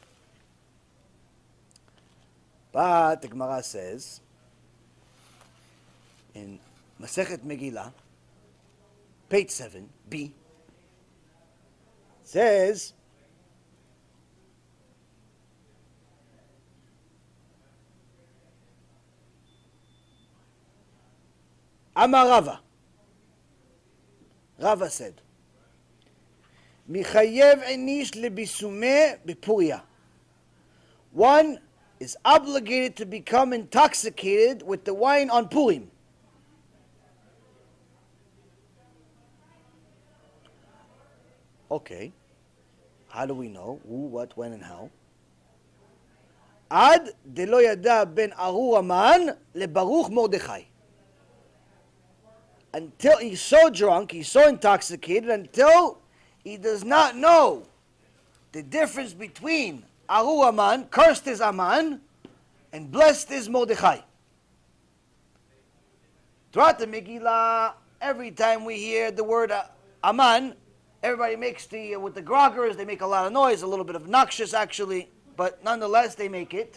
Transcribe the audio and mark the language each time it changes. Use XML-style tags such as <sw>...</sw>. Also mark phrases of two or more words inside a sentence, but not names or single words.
<en>But the Gemara says in Masechet Megillah, page 7b, says</en> <arc>אמר רבא.</arc> <en>Rava said,</en> <arc>מחייב איניש לבסומי בפוריא.</arc> <en>One is obligated to become intoxicated with the wine on Purim. Okay. How do we know? Who, what, when, and how?</en> <arc>עד דלא ידע בין ארור המן לברוך מרדכי.</arc> <en>Until he's so drunk, he's so intoxicated, until he does not know the difference between</en> <he>ארור המן,</he> <en>cursed is HaMan, and blessed is Mordechai. Throughout the Megillah, every time we hear the word HaMan, everybody makes with the groggers, they make a lot of noise, a little bit obnoxious actually, but nonetheless they make it.</en>